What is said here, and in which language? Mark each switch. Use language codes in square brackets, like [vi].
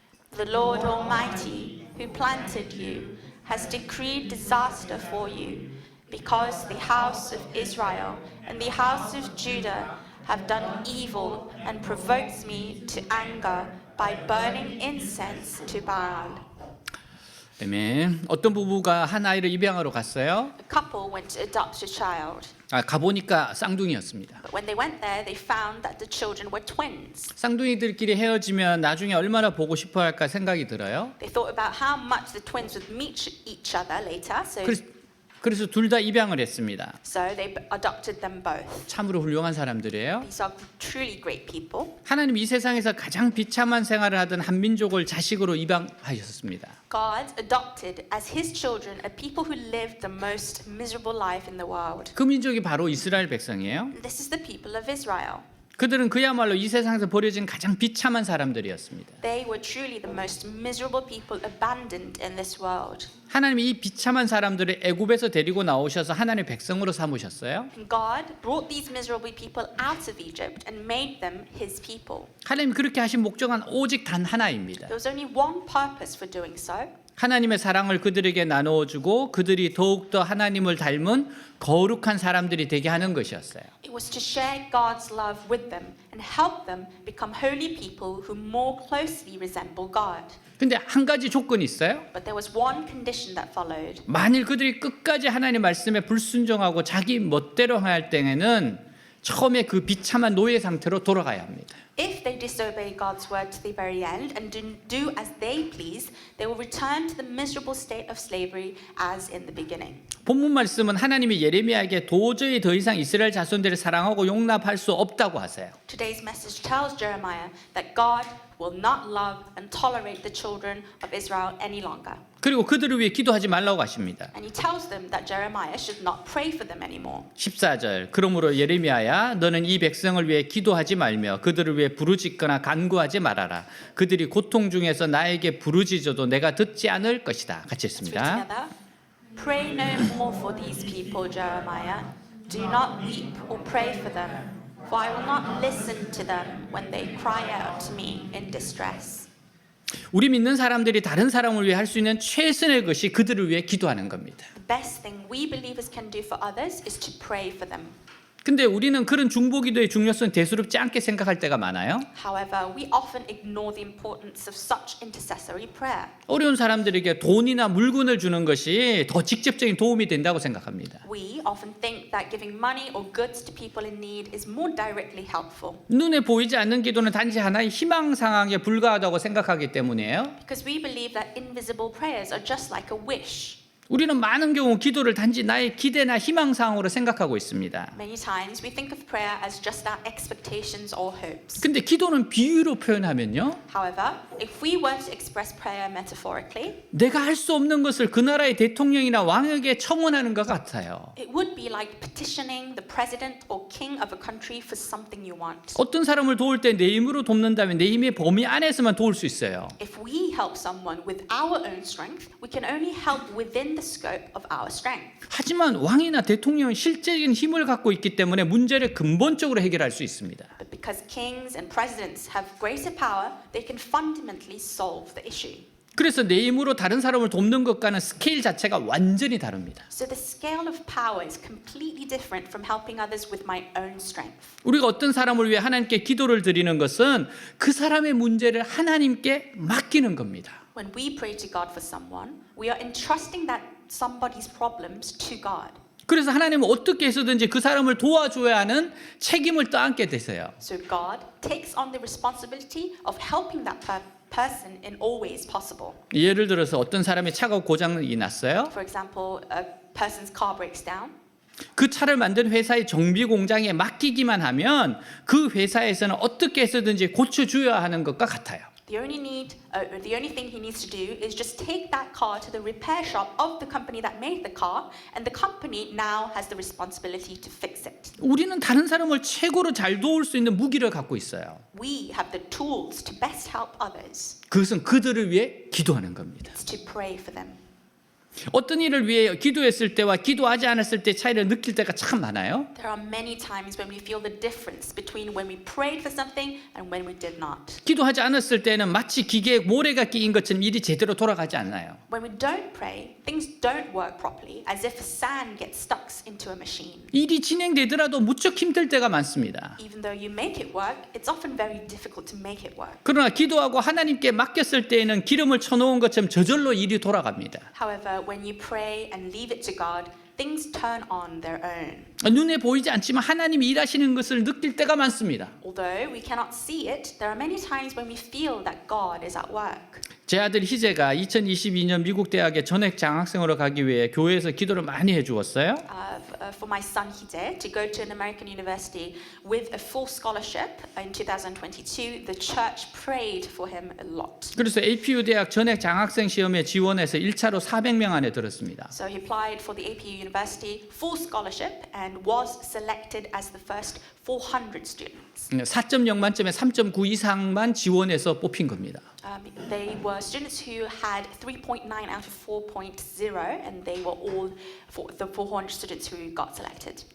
[en] The Lord Almighty, who planted you, has decreed disaster for you, because the house of Israel and the house of Judah have done evil and provoked me to anger by burning incense to Baal. [ko] 아멘. 어떤 부부가 한 아이를 입양하러 갔어요. [en] A couple went to adopt a child, [ko] 가보니까 쌍둥이였습니다. [en] but when they went there, they found that the children were twins. [ko] 쌍둥이들끼리 헤어지면 나중에 얼마나 보고 싶어 할까 생각이 들어요. [en] They thought about how much the twins would meet each other later, [ko] 그래서 둘 다 입양을 했습니다. [en] so they adopted them both. [ko] 참으로 훌륭한 사람들이에요. [en] These are truly great people. [ko] 하나님 이 세상에서 가장 비참한 생활을 하던 한 민족을 자식으로 입양하셨습니다. [en] God adopted as his children a people who lived the most miserable life in the world. [ko] 그 민족이 바로 이스라엘 백성이에요. [en] This is the people of Israel. [ko] 그들은 그야말로 이 세상에서 버려진 가장 비참한 사람들이었습니다. [en] They were truly the most miserable people abandoned in this world. [ko] 하나님이 이 비참한 사람들을 애굽에서 데리고 나오셔서 하나님의 백성으로 삼으셨어요. [en] And God brought these miserable people out of Egypt and made them his people. [ko] 하나님이 그렇게 하신 목적은 오직 단 하나입니다. [en] There was only one purpose for doing so. [ko] 하나님의 사랑을 그들에게 나누어주고 그들이 더욱더 하나님을 닮은 거룩한 사람들이 되게 하는 것이었어요. [en] It was to share God's love with them and help them become holy people who more closely resemble God. [ko] 근데 한 가지 조건이 있어요. [en] But there was one condition that followed. [ko] 만일 그들이 끝까지 하나님 말씀에 불순종하고 자기 멋대로 할 때에는 처음에 그 비참한 노예 상태로 돌아가야 합니다. [en] If they disobey God's word to the very end and do as they please, they will return to the miserable state of slavery as in the beginning. [ko] 본문 말씀은 하나님이 예레미야에게 도저히 더 이상 이스라엘 자손들을 사랑하고 용납할 수 없다고 하세요. [en] Today's message tells Jeremiah that God will not love and tolerate the children of Israel any longer. [ko] 그리고 그들을 위해 기도하지 말라고 하십니다. [en] And he tells them that Jeremiah should not pray for them anymore. [ko] 14절 그러므로 예레미야야 너는 이 백성을 위해 기도하지 말며 그들을 위해 부르짖거나 간구하지 말아라. 그들이 고통 중에서 나에게 부르짖어도 내가 듣지 않을 것이다. 같이 [en] Let's read [ko] 했습니다. [en] together. Pray no more for these people, Jeremiah. Do not weep or pray for them, for I will not listen to them when they cry out to me in distress. [ko] 우리 믿는 사람들이 다른 사람을 위해 할 수 있는 최선의 것이 그들을 위해 기도하는 겁니다. [en] The best thing we believers can do for others is to pray for them. [ko] 근데 우리는 그런 중보기도의 중요성 대수롭지 않게 생각할 때가 많아요. [en] However, we often ignore the importance of such intercessory prayer. [ko] 어려운 사람들에게 돈이나 물건을 주는 것이 더 직접적인 도움이 된다고 생각합니다. [en] We often think that giving money or goods to people in need is more directly helpful. [ko] 눈에 보이지 않는 기도는 단지 하나의 희망 상황에 불과하다고 생각하기 때문이에요. [en] Because we believe that invisible prayers are just like a wish. [ko] 우리는 많은 경우 기도를 단지 나의 기대나 희망 상황으로 생각하고 있습니다. [en] Many times we think of prayer as just our expectations or hopes. [ko] 근데 기도는 비유로 표현하면요. [en] However, if we were to express prayer metaphorically, [ko] 내가 할 수 없는 것을 그 나라의 대통령이나 왕에게 청원하는 것 같아요. [en] it would be like petitioning the president or king of a country for something you want. [ko] 어떤 사람을 도울 때 내 힘으로 돕는다면 내 힘의 범위 안에서만 도울 수 있어요. [en] If we help someone with our own strength, we can only help within the scope of our strength. [ko] 하지만 왕이나 대통령은 실제적인 힘을 갖고 있기 때문에 문제를 근본적으로 해결할 수 있습니다. [en] But because kings and presidents have greater power, they can fundamentally solve the issue. [ko] 그래서 내 힘으로 다른 사람을 돕는 것과는 스케일 자체가 완전히 다릅니다. [en] So the scale of power is completely different from helping others with my own strength. [ko] 우리가 어떤 사람을 위해 하나님께 기도를 드리는 것은 그 사람의 문제를 하나님께 맡기는 겁니다. [en] When we pray to God for someone, we are entrusting that somebody's problems to God. [ko] 그래서 하나님은 어떻게 해서든지 그 사람을 도와줘야 하는 책임을 떠안게 되세요. [en] So God takes on the responsibility of helping that person in all ways possible. [ko] 예를 들어서 어떤 사람의 차가 고장이 났어요. [en] For example, a person's car breaks down. [ko] 그 차를 만든 회사의 정비 공장에 맡기기만 하면 그 회사에서는 어떻게 해서든지 고쳐줘야 하는 것과 같아요. [en] The only thing he needs to do is just take that car to the repair shop of the company that made the car, and the company now has the responsibility to fix it. [ko] 우리는 다른 사람을 최고로 잘 도울 수 있는 무기를 갖고 있어요. [en] We have the tools to best help others. [ko] 그것은 그들을 위해 기도하는 겁니다. [en] It's to pray for them. [ko] 어떤 일을 위해 기도했을 때와 기도하지 않았을 때 차이를 느낄 때가 참 많아요. [en] There are many times when we feel the difference between when we prayed for something and when we did not. [ko] 기도하지 않았을 때는 마치 기계에 모래가 끼인 것처럼 일이 제대로 돌아가지 않아요. [en] When we don't pray, things don't work properly, as if sand gets stuck into a machine. [ko] 일이 진행되더라도 무척 힘들 때가 많습니다. [en] Even though you make it work, it's often very difficult to make it work. [ko] 그러나 기도하고 하나님께 맡겼을 때에는 기름을 쳐놓은 것처럼 저절로 일이 돌아갑니다. [en] However, when you pray and leave it to God, things turn on their own. [ko] 눈에 보이지 않지만 하나님이 일하시는 것을 느낄 때가 많습니다. [en] Although we cannot see it, there are many times when we feel that God is at work. [ko] 제 아들 희재가 2022년 미국 대학에 전액 장학생으로 가기 위해 교회에서 기도를 많이 해주었어요. [en] For my son Hide to go to an American university with a full scholarship in 2022, the church prayed for him a lot. [ko] 그래서 APU 대학 전액 장학생 시험에 지원해서 1차로 400명 안에 들었습니다. [en] So he applied for the APU University full scholarship and was selected as the first 400 students. [ko] 4.0 만점에 3.9 이상만 지원해서 뽑힌 겁니다. [en] They were students who had 3.9 out of 4.0, and they were all the 400 students who got selected.